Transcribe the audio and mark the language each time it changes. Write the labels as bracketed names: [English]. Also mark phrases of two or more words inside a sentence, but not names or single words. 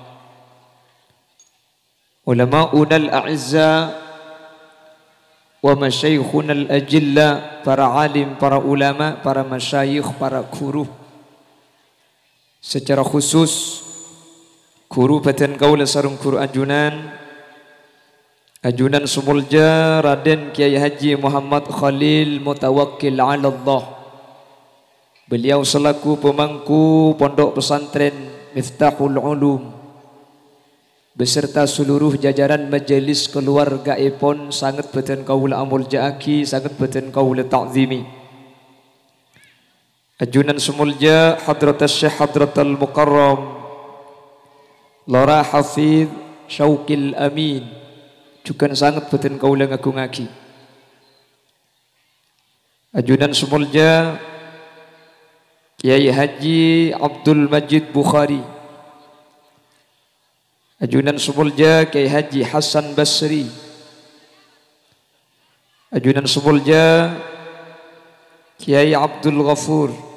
[Arabic] Ulama'una al-a'izza wa masyayikhuna al-ajilla, [Indonesian] para alim, para ulama, para masyayikh, para guru. Secara khusus [Madurese] guru badan kaula sareng guru ajunan Sumulja Raden Kiai Haji Muhammad Khalil Mutawakkil 'ala Allah. [Indonesian] Beliau selaku pemangku Pondok Pesantren Miftahul Ulum beserta seluruh jajaran majelis keluarga ipon sangat [Madurese] beten kaula amul jaaki, [Indonesian] sangat [Madurese] beten kaula ta'zimi. Ajunan Sumulja Hadratas Syekh Hadratal Mukarram Lora Hafidh Syauqil Amin juga sangat beten kaula ngagungaki. Ajunan Sumulja Kiai Haji Abdul Majid Bukhari. Ajunan Sumulja Kiai Haji Hasan Basri. Ajunan Sumulja Kiai Abdul Ghafur.